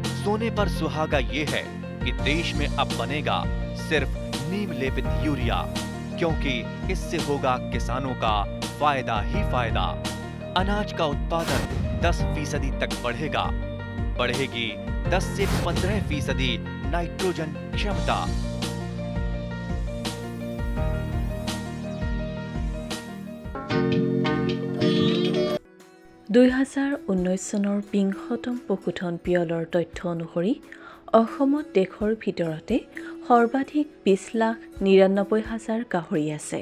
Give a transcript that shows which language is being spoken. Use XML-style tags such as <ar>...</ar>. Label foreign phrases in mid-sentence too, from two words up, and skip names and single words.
<hi>सोने पर सुहागा ये है कि देश में अब बनेगा सिर्फ नीम लेपित यूरिया, क्योंकि इससे होगा किसानों का फायदा ही फायदा। अनाज का उत्पादन 10% तक बढ़ेगा। बढ़ेगी 10 से 15% नाइट्रोजन क्षमता।</hi> <as>চনৰ বিংশতম পশুধন পিয়লৰ তথ্য অনুসৰি অসমত দেশৰ ভিতৰতে সৰ্বাধিক 20,99,000 গাহৰি আছে।</as>